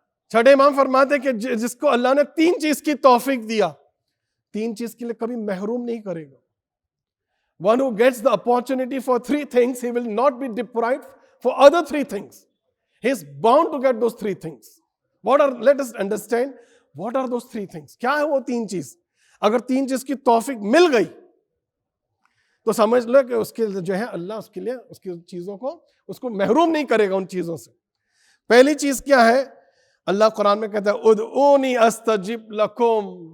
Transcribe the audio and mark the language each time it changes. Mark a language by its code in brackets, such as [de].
[ur] چھٹے امام فرماتے کہ جس کو اللہ نے تین چیز کی توفیق دیا، تین چیز کے لیے کبھی محروم نہیں کرے گا۔ [en] One who gets the opportunity for three things, he will not be deprived for other three things. He is bound to get those three things. Let us understand, what are those three things? [ur] کیا ہے وہ تین چیز؟ اگر تین چیز کی توفیق مل گئی تو سمجھ لو کہ اس کے جو ہے اللہ اس کے لیے اس کی چیزوں کو اس کو محروم نہیں کرے گا ان چیزوں سے۔ پہلی چیز کیا ہے؟ اللہ قرآن میں کہتا ہے [ar] ادعونی استجب لکم،